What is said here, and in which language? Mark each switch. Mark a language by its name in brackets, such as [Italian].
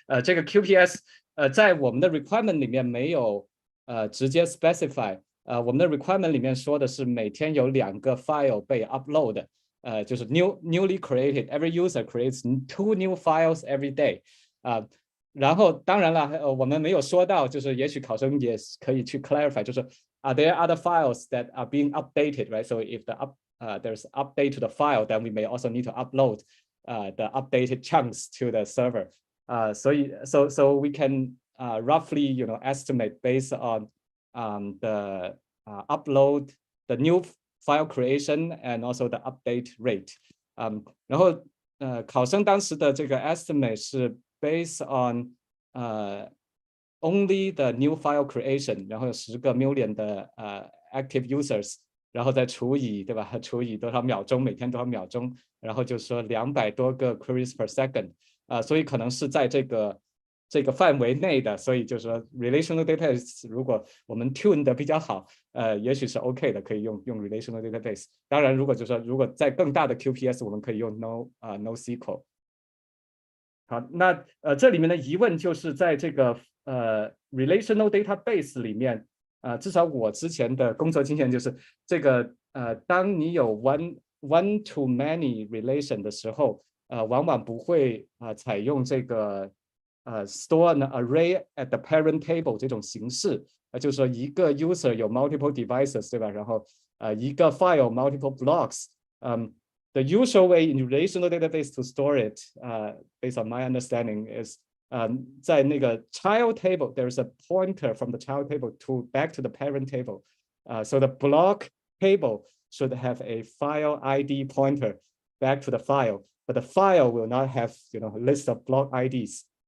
[Chinese] 这个 QPS 在我们的 requirement 里面没有直接 specify，我们的 requirement 里面说的是每天有2个 file 被 upload，就是 [English] newly created, every user creates 2 new files every day， [Chinese] 然后当然了，我们没有说到，就是也许考生也可以去 clarify， 就是 [English] are there other files that are being updated, right? So if there's update to the file, then we may also need to upload the updated chunks to the server. So we can roughly, estimate based on the upload, the new file creation, and also the update rate. [Chinese] 然后考生当时的这个 estimate 是 [English] based on only the new file creation， [Chinese] 然后有10个 million 的active users， 然后再除以，对吧？除以多少秒钟，每天多少秒钟，然后就说200多个 queries per second， 所以可能是在这个范围内的，所以就是说 relational database 如果我们 tune 的比较好，也许是 OK 的，可以用 relational database。当然，如果在更大的 QPS， 我们可以用 NoSQL。好，那这里面的疑问就是在这个relational database 里面，至少我之前的工作经验就是这个当你有 one to many relation 的时候，往往不会采用这个 [English] store an array at the parent table [Chinese] 这种形式，就是说一个 user 有 multiple devices， 对吧？然后一个 [English] file multiple blocks。 The usual way in relational database to store it, based on my understanding, is [Chinese] 在那个 [English] child table, there's a pointer from the child table back to the parent table. So the block table should have a file ID pointer back to the file, but the file will not have, a list of block IDs.